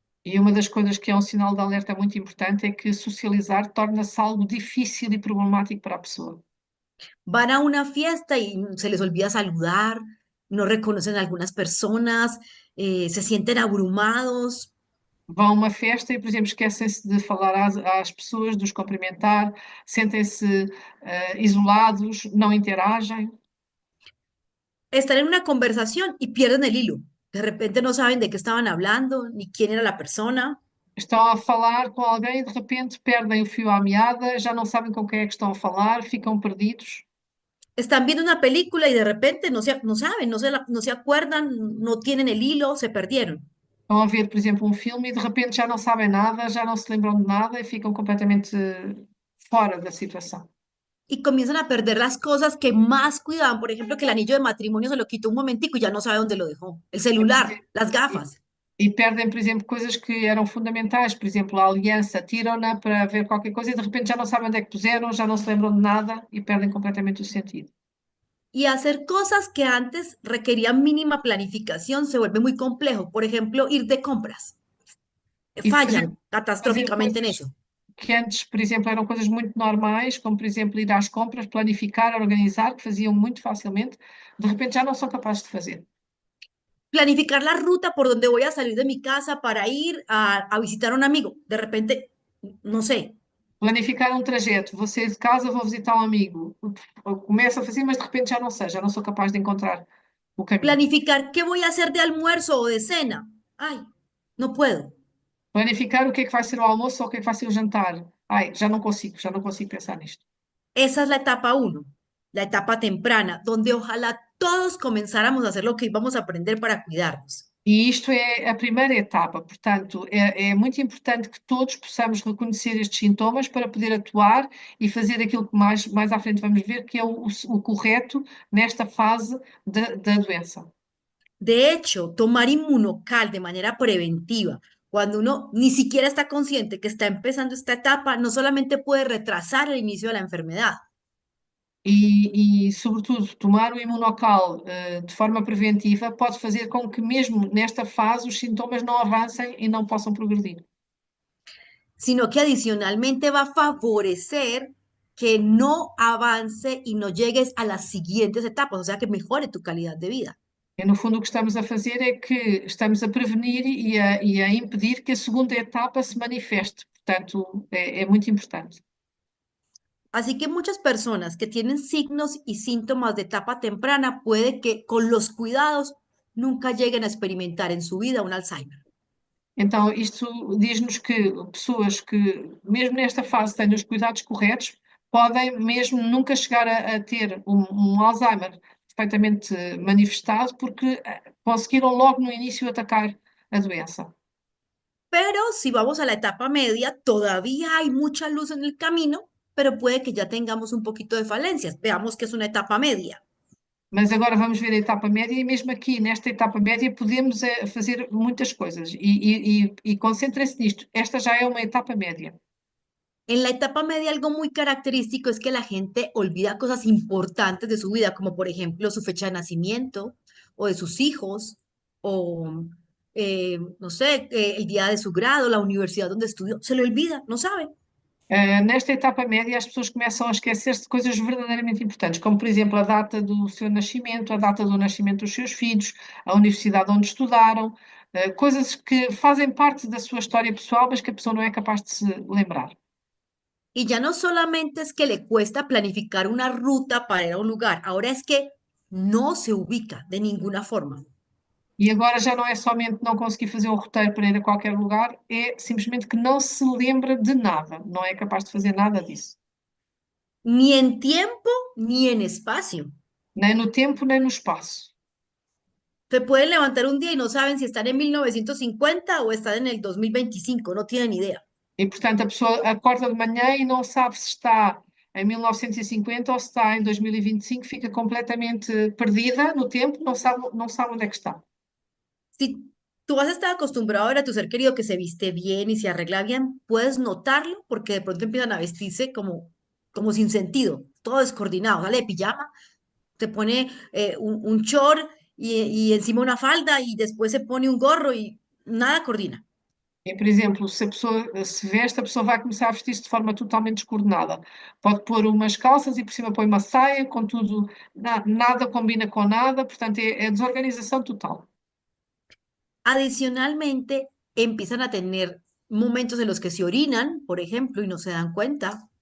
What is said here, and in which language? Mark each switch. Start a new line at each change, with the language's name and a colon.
Portuguese: E uma das coisas que é um sinal de alerta muito importante é que socializar torna-se algo difícil e problemático para a pessoa.
Spanish: Van a una fiesta y se les olvida saludar, no reconocen a algunas personas, se sienten abrumados.
Portuguese: Vão a uma festa e, por exemplo, esquecem-se de falar às pessoas, de os cumprimentar, sentem-se isolados, não interagem.
Spanish: Están en una conversación y pierden el hilo. De repente no saben de qué estaban hablando, ni quién era la persona.
Portuguese: Estão a falar com alguém e de repente perdem o fio à meada, já não sabem com quem é que estão a falar, ficam perdidos.
Spanish: Están viendo una película y de repente no saben, no se acuerdan, no tienen el hilo, se perdieron.
Portuguese: Estão a ver, por exemplo, um filme e de repente já não sabem nada, já não se lembram de nada e ficam completamente fora da situação.
Spanish: Y comienzan a perder las cosas que más cuidaban. Por ejemplo, que el anillo de matrimonio se lo quitó un momentico y ya no sabe dónde lo dejó. El
Portuguese: E, por
Spanish: celular,
Portuguese: exemplo,
Spanish: las e- gafas.
Portuguese: e perdem, por exemplo, coisas que eram fundamentais, por exemplo, a aliança, tiram-na para ver qualquer coisa e de repente já não sabem onde é que puseram, já não se lembram de nada e perdem completamente o sentido.
Spanish: Y hacer cosas que antes requerían mínima planificación se vuelve muy complejo. Por ejemplo, ir de compras.
Portuguese: E
Spanish: Fallan
Portuguese: fazer
Spanish: catastróficamente en
Portuguese: coisas
Spanish: eso.
Portuguese: que antes, por exemplo, eram coisas muito normais, como, por exemplo, ir às compras, planificar, organizar, que faziam muito facilmente, de repente já não são capazes de fazer.
Spanish: Planificar la ruta por donde voy a salir de mi casa para ir a visitar a un amigo. De repente, no sé,
Portuguese: Planificar um trajeto, vou sair de casa, vou visitar um amigo. Começo a fazer, mas de repente já não sei, já não sou capaz de encontrar o caminho.
Spanish: planificar qué voy a hacer de almuerzo o de cena. Ay, no puedo.
Portuguese: Planificar o que é que vai ser o almoço ou o que é que vai ser o jantar. Ai, já não consigo pensar nisto.
Spanish: Esa es la etapa uno, la etapa temprana, donde ojalá todos comenzáramos a hacer lo que íbamos a aprender para cuidarnos.
Portuguese: E isto é a primeira etapa, portanto, é muito importante que todos possamos reconhecer estes sintomas para poder atuar e fazer aquilo que mais à frente vamos ver, que é o correto nesta fase da doença.
Spanish: De hecho, tomar inmunocal de manera preventiva, cuando uno ni siquiera está consciente que está empezando esta etapa, no solamente puede retrasar el inicio de la enfermedad,
Portuguese: Sobretudo, tomar o imunocal, de forma preventiva pode fazer com que, mesmo nesta fase, os sintomas não avancem e não possam progredir.
Spanish: sino que adicionalmente va a favorecer que no avance y no llegues a las siguientes etapas, o sea, que mejore tu calidad de vida.
Portuguese: E, no fundo, o que estamos a fazer é que estamos a prevenir e a impedir que a segunda etapa se manifeste. Portanto, é muito importante.
Spanish: Así que muchas personas que tienen signos y síntomas de etapa temprana puede que con los cuidados nunca lleguen a experimentar en su vida un Alzheimer.
Portuguese: Então, isto diz-nos que pessoas que, mesmo nesta fase, têm os cuidados corretos, podem mesmo nunca chegar a ter um Alzheimer perfeitamente manifestado, porque conseguiram logo no início atacar a doença.
Spanish: Pero si vamos a la etapa media, todavía hay mucha luz en el camino, pero puede que ya tengamos un poquito de falencias. Veamos que es una etapa media.
Portuguese: Mas agora vamos ver a etapa média, e mesmo aqui, nesta etapa média, podemos fazer muitas coisas. E concentrem-se nisto. Esta já é uma etapa média.
Spanish: En la etapa media, algo muy característico es que la gente olvida cosas importantes de su vida, como por ejemplo su fecha de nacimiento o de sus hijos, o no sé, el día de su grado, la universidad donde estudió. Se lo olvida, no sabe.
Portuguese: Nesta etapa média, as pessoas começam a esquecer-se de coisas verdadeiramente importantes, como, por exemplo, a data do seu nascimento, a data do nascimento dos seus filhos, a universidade onde estudaram, coisas que fazem parte da sua história pessoal, mas que a pessoa não é capaz de se lembrar.
Spanish: Y ya no solamente es que le cuesta planificar una ruta para ir a un lugar, ahora es que no se ubica de ninguna forma.
Portuguese: E agora já não é somente não conseguir fazer um roteiro para ir a qualquer lugar, é simplesmente que não se lembra de nada, não é capaz de fazer nada disso.
Spanish: Ni en tiempo ni en espacio.
Portuguese: Nem no tempo, nem no espaço.
Spanish: Se pueden levantar un día y no saben si están en 1950 o están en el 2025, no tienen idea.
Portuguese: E, portanto, a pessoa acorda de manhã e não sabe se está em 1950 ou se está em 2025, fica completamente perdida no tempo, não sabe onde é que está.
Spanish: Si tú has estado acostumbrado a ver a tu ser querido que se viste bien y se arregla bien, puedes notarlo porque de pronto empiezan a vestirse como sin sentido, todo descoordinado, sale de pijama, te pone un short y encima una falda y después se pone un gorro y nada coordina.
Portuguese: E, por exemplo, se a pessoa se veste, a pessoa vai começar a vestir-se de forma totalmente descoordenada. Pode pôr umas calças e por cima põe uma saia, contudo, nada combina com nada, portanto, é desorganização total.
Spanish: Adicionalmente, empiezan a tener momentos en los que se orinan, por ejemplo, y no se dan cuenta,